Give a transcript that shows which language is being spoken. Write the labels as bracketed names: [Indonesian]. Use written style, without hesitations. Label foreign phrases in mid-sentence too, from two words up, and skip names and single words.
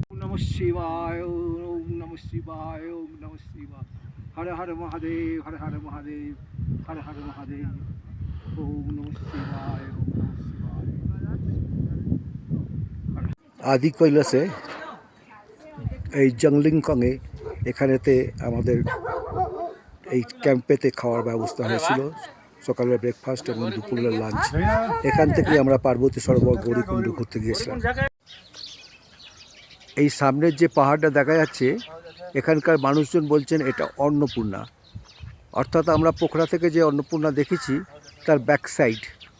[Sanskrit] নমঃ শিবায় ওম নমঃ শিবায় ওম নমঃ শিবায় হর হর মহাদেব হর হর মহাদেব হর হর মহাদেব ওম নমঃ শিবায় ওম নমঃ শিবায়। [Bangla] আদি কৈলাসে এই জংলিংকংয়ে এখানেতে আমাদের এই ক্যাম্পেতে খাওয়ার ব্যবস্থা হয়েছিল, সকালের ব্রেকফাস্ট এবং দুপুরের লাঞ্চ। এখান থেকে আমরা পার্বতী সরোবর গৌরীকুণ্ড ঘুরতে গিয়েছিলাম। এই সামনের যে পাহাড়টা দেখা যাচ্ছে, এখানকার মানুষজন বলছেন এটা অন্নপূর্ণা, অর্থাৎ আমরা পোখরা থেকে যে অন্নপূর্ণা দেখেছি তার [English] back side.